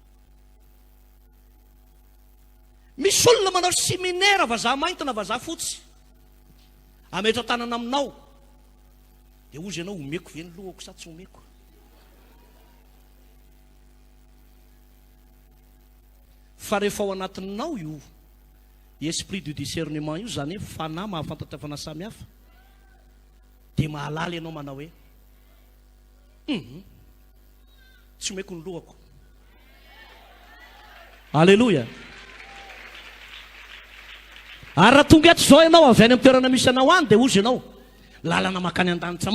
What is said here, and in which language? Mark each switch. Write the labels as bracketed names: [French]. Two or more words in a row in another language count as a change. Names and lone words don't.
[Malagasy] Misy olona manao séminaire vazaha mainty na vazaha fotsy. Ametro tanana aminao. Dia ozy ianao omeko ve ny lohako sa tsy omeko. Fa rehefa ao anatinao io [French] esprit du discernement [Malagasy] io zany hoe fanahy mahafantatra fanahy samihafa. Dia mahalala ianao manao hoe tsy omeko ny lohako. Aleloia. Ary raha tonga eto zao ianao avy any amin'ny toerana misy anao any dia ozy ianao lalana makany an-danitra.